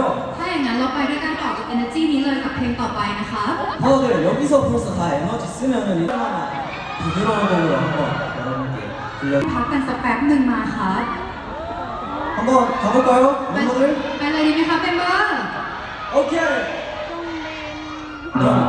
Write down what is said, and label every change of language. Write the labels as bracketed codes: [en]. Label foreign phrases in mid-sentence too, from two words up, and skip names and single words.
[th] ถ้าอย่างนั้นเราไปด้วยกันต่อกับ energy นี้เลยกับเพลงต่อไปนะคะ [ko] 다들 여기서 벌써 다 에너지 쓰면은 일단은 부드러운 곡으로 한번 여러분께 들려 [th] พักกันสักแป๊บหนึ่งมาครับ [ko] 한번 가볼까요? [th] ไป [ko] 멤버들? [th] เลยดีไหมครับเป็นเบอร์ [ko] 오케이 그럼